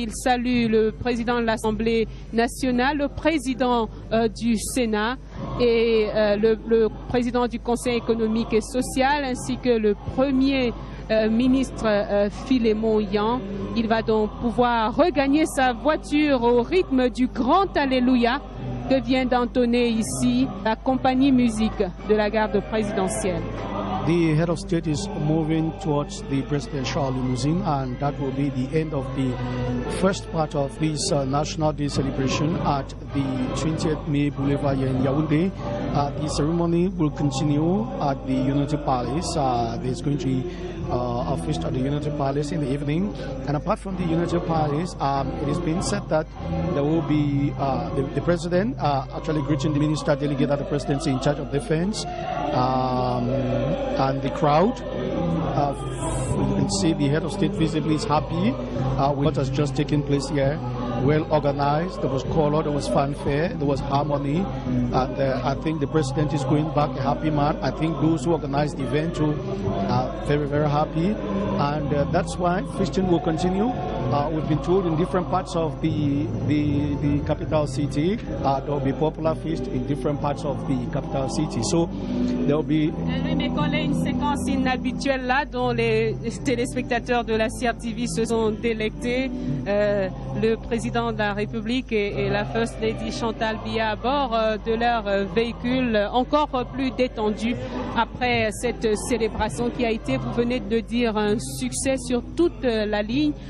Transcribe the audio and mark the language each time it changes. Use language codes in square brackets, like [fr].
[fr] Il salue le président de l'Assemblée nationale, le président du Sénat et le président du Conseil économique et social, ainsi que le premier ministre Philémon Yan. Il va donc pouvoir regagner sa voiture au rythme du grand Alléluia que vient d'entonner ici la compagnie musique de la garde présidentielle. [en] The head of state is moving towards the presidential limousine, and that will be the end of the first part of this National Day celebration at the 20th May Boulevard here in Yaoundé. The ceremony will continue at the Unity Palace. There's going to be a feast at the Unity Palace in the evening. And apart from the Unity Palace, it has been said that there will be the president actually greeting the minister delegate at the presidency in charge of defense. And the crowd, you can see the head of state visibly is happy with what has just taken place here. Well organized, there was color, there was fanfare, there was harmony, and I think the president is going back a happy man. I think those who organized the event too are very, very happy, and that's why feasting will continue. We've been told in different parts of the capital city, there will be popular feast in different parts of the capital city. So there will be [fr] une séquence inhabituelle là dont les téléspectateurs de la CRTV se sont délectés. Le président de la République et la First Lady Chantal Biya à bord de leur véhicule encore plus détendu après cette célébration qui a été, vous venez de dire, un succès sur toute la ligne.